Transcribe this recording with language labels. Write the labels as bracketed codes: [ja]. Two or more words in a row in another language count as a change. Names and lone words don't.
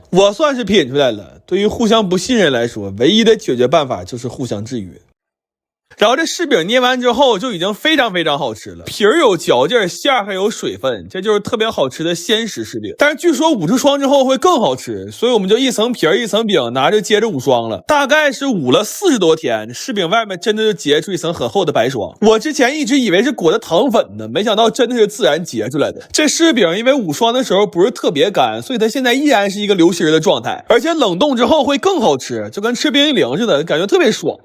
[zh] 我算是品出來了，對於互相不信任來說，唯一的解決辦法就是互相制約。然後這柿餅捏完之後就已經非常非常好吃了，皮兒有嚼勁，餡兒還有水分，這就是特別好吃的鮮食柿餅。但是據說捂出霜之後會更好吃，所以我們就一層皮兒一層餅拿着接着捂霜了。大概是捂了40多天，柿餅外面真的就結出一層很厚的白霜。我之前一直以為是裹的糖粉呢，沒想到真的是自然結出來的。這柿餅因為捂霜的時候不是特別乾，所以它現在依然是一個流心的狀態，而且冷凍之後會更好吃，就跟吃冰激凌似的，感覺特別爽。